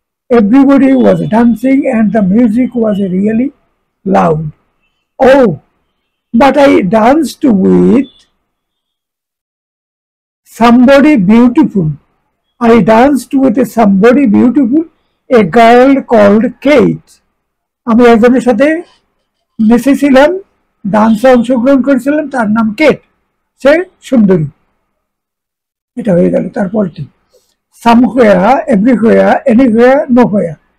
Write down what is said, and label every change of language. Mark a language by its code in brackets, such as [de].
[en] Everybody was dancing and the music was really loud. Oh, but I danced with somebody beautiful. I danced with somebody beautiful, a girl called Kate. [bn] আমি একজনের সাথে নেচেছিলাম, ডান্সে অংশগ্রহণ করেছিলাম, তার নাম Kate, সে সুন্দরী। এটা হয়ে গেল। তারপরটি [en] somewhere, everywhere, anywhere, nowhere.